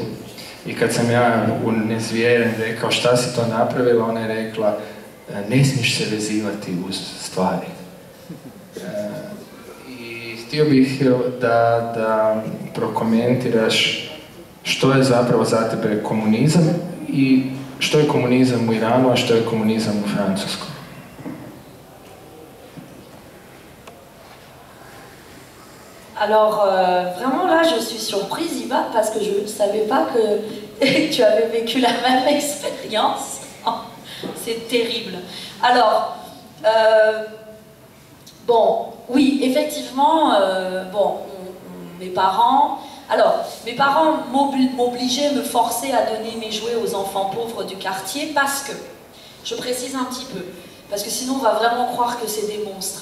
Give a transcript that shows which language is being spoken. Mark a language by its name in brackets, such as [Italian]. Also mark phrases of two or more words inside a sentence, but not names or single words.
[Croatian] I kad sam ja unezvjeren rekao šta si to napravila, ona je rekla ne smiješ se vezivati uz stvari. I htio bih da prokomentiraš što je zapravo za tebe komunizam i što je komunizam u Iranu, a što je komunizam u Francuskoj. [French] Alors, vraiment là, je suis surprise, Ivan, parce que je ne savais pas que tu avais vécu la même expérience. C'est terrible. Alors, bon, oui, effectivement, bon, mes parents m'obligeaient, me forçaient à donner mes jouets aux enfants pauvres du quartier parce que, je précise un petit peu, parce que sinon on va vraiment croire que c'est des monstres.